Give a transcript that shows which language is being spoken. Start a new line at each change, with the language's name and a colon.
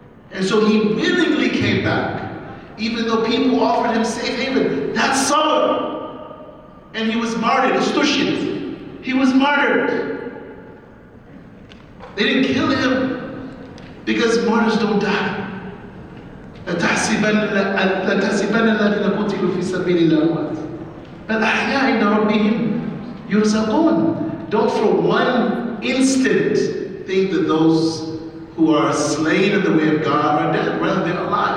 English: And so he willingly came back, even though people offered him safe haven. That's sabr. And he was martyred, ustushid. He was martyred. They didn't kill him because martyrs don't die.
Arabic: لتحسبن الذين قتلوا في سبيل الله أموات بل أحياء عند ربهم يرزقون.
English: Don't for one instant think that those who are slain in the way of God are dead. Rather, they're alive.